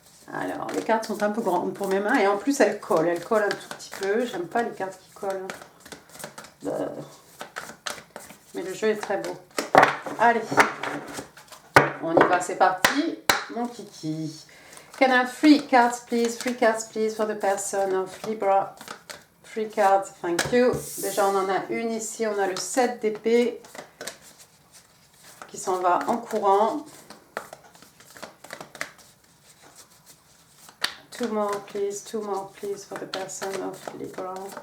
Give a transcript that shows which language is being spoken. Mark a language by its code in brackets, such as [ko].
[fr] Alors, les cartes sont un peu grandes pour mes mains et en plus elles collent un tout petit peu. J'aime pas les cartes qui collent. Mais le jeu est très beau. Allez, on y va, c'est parti, mon kiki. [en] Can I have 3 cards please? 3 cards please for the person of Libra. 3 cards, thank you. [fr] Déjà on en a une ici, on a le 7 d'épée qui s'en va en courant. [en] 2 more please for the person of Libra.